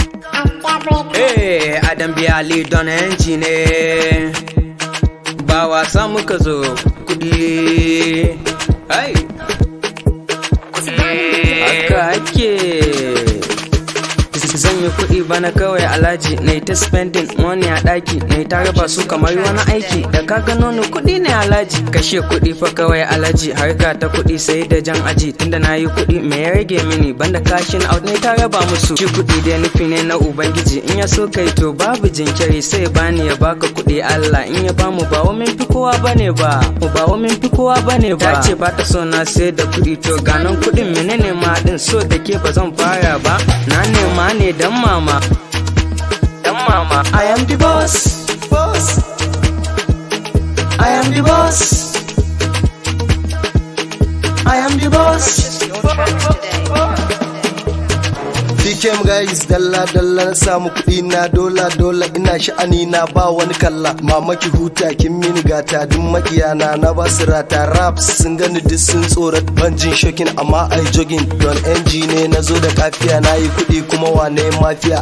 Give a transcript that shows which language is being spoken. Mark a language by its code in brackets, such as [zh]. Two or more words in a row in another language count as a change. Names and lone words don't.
[ha] Hey, Adam Biali don hanci ne, ba wasa muka zo kudi. Hey, haka ake. Zan yi kuɗi bana kawai alhaji, na ta [en] spending money [ha] a ɗaki, na ta raba su kamar wani aiki. Da ka gano ni kuɗi ne alhaji, kashe kuɗi fa kawai alhaji, harka ta kuɗi sai da jan aji. Tunda na yi kuɗi me ya rage mini, banda [en] cashin out [ha] ne ta raba musu. Shi kuɗi dai nufi ne na ubangiji, in ya so kai to babu jinkiri, sai bani ya baka kuɗi Allah. In ya bamu ba wa min fi kowa bane ba, ba wa min fi kowa bane ba. Ta ce ba ta so na sai da kuɗi, to ganan kuɗin menene ma din, so da ke ba zan fara ba. Na nema ne dan mama, dan mama. [en] I am the boss, boss. I am the boss. I am the boss. DKM guys, [ha] dalla na samu kuɗi na dola ina sha'ani na ba wani kalla. Mama ki huta kin mini gata, duk makiyana na ba su rata. Raps sun gani duk sun tsorat, ban jin shokin amma ai jogging. Don NG ne na zo da kafiya, na yi kuɗi kuma wane mafiya.